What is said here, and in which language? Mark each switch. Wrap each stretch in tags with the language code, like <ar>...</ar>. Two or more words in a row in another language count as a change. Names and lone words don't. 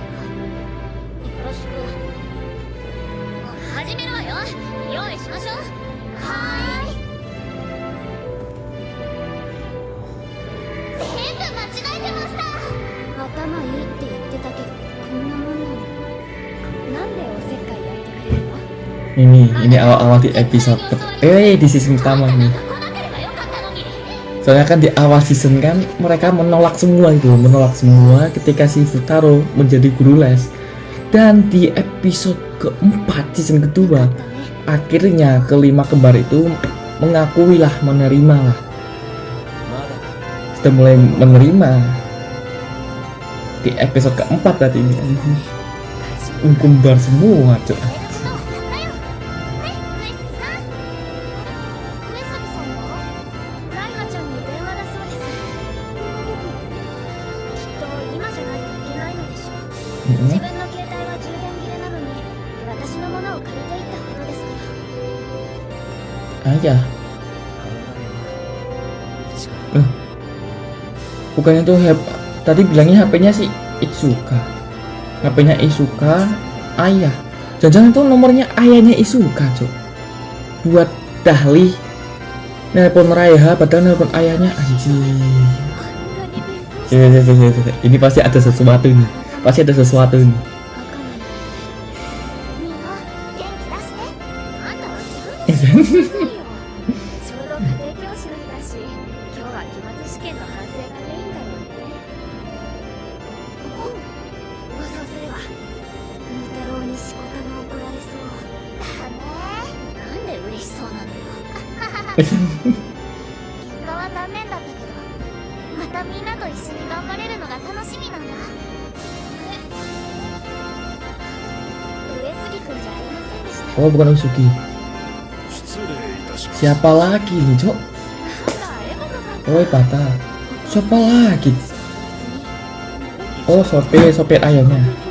<ja>よろしく。始めるわよ。用意しましょう。はーい。全部間違えてました。頭いいって言ってたけど、こんなもんなの。なんでおせっかい焼いてくれるの？</ja> <id>Ini awal-awal di episode di season pertama nih. Soalnya kan di awal season kan mereka menolak semua ketika si Futaro menjadi guru les. Dan di episode keempat season kedua akhirnya kelima kembar itu mengakui lah, menerima lah. Sudah mulai menerima di episode keempat tadi ini. Kembar semua tuh.</id> <ja>自分の携帯は充電切れなのに私のものを借りていったことですから。</ja> <id>Aja. Bukannya tuh tadi bilangnya HP-nya si Itsuka. HP-nya Isuka, ayah. Jangan-jangan tuh nomornya ayahnya Isuka, Cok. Buat Dahli nelpon Raiha padahal nelpon ayahnya anjing. Ini pasti ada sesuatu nih. Pasti ada sesuatu nih.</id> <ja>みんな元気出して。あんたは自分で仕事しなさいよ。ちょうど家庭教師の日だし、今日は期末試験の反省がメインだよね。お、そうすれば風太郎にしこたま怒られそうだね。なんで嬉しそうなのよ。結果は残念だったけど、またみんなと一緒に頑張れるのが楽しみなんだ。</ja> <id>Oh, bukan Usuki. Siapa lagi nih, Cok? Oh, Bata. Siapa lagi? Oh, sopir ayamnya.</id>